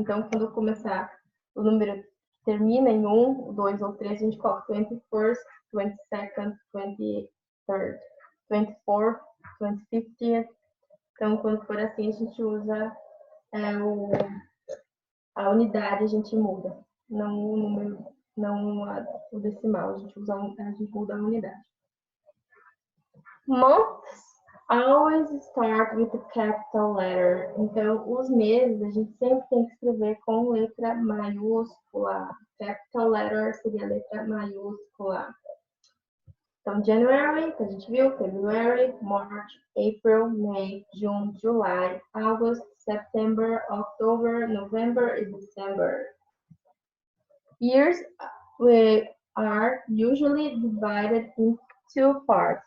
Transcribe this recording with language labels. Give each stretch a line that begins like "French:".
Portuguese: Então, quando começar o número que termina em 1, 2 ou 3, a gente coloca 21st, 22nd, 23rd, 24th, 25th. Então, quando for assim, a gente usa a unidade, a gente muda. Não o número, não o decimal, a gente muda a unidade.
English: Months always start with a capital letter.
Portuguese: Então, os meses a gente sempre tem que escrever com letra maiúscula. Capital letter seria a letra maiúscula. Então, January, que a gente viu, February, March, April, May, June, July, August, September, October, November e December.
English: Years are usually divided in two parts.